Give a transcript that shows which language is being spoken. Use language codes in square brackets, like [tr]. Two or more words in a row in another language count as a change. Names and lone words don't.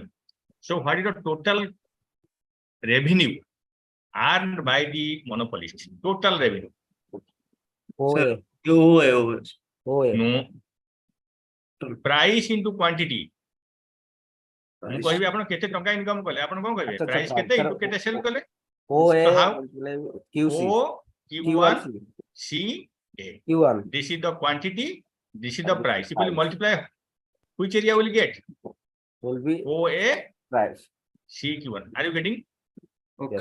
[en] So what is the total revenue earned by the monopolist? Total revenue. OA. OA. OA. No. price into quantity. ମୁଁ Price. [or] କହିବି ଆପଣ କେତେ ଟଙ୍କା ଇନକମ୍ କଲେ ଆପଣ କଣ କହିବେ ଆଚ୍ଛା, ପ୍ରାଇସ୍ ଆଚ୍ଛା, କେତେ ତାର- ଇଣ୍ଟୁ କେତେ ସେଲ୍ କଲେ [en] O A So how- QC O Q1 C A. Q1 This is the quantity, this is the And this price. is If you price. multiply, which area will get? will be OA price. CQ1. Are you getting? Okay,